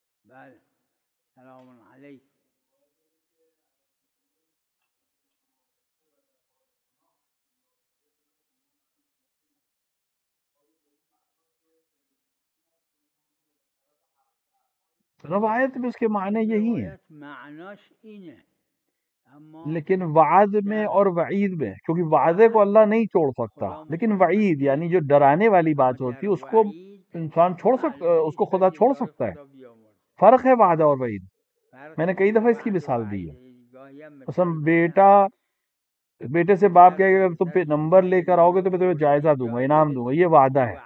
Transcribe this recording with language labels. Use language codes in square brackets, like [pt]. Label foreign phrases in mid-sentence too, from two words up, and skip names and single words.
[ar] بله سلام علیکم. [ur] روایت میں اس کے معنی یہی ہیں، [fa] روایت معناش اینه اما [ur] لیکن وعد میں اور وعید میں، کیونکہ وعدے کو اللہ نہیں چھوڑ سکتا، لیکن وعید یعنی جو ڈرانے والی بات ہوتی ہے اس کو انسان چھوڑ سکتا، اس کو خدا چھوڑ سکتا ہے. فرق ہے وعدہ اور وعید. میں نے کئی دفعہ اس کی مثال دی ہے. مثلا بیٹے سے باپ کہے کہ اگر تم پہ نمبر لے کر آؤ گے تو میں تمہیں جائزہ دوں گا، انعام دوں گا، یہ وعدہ ہے.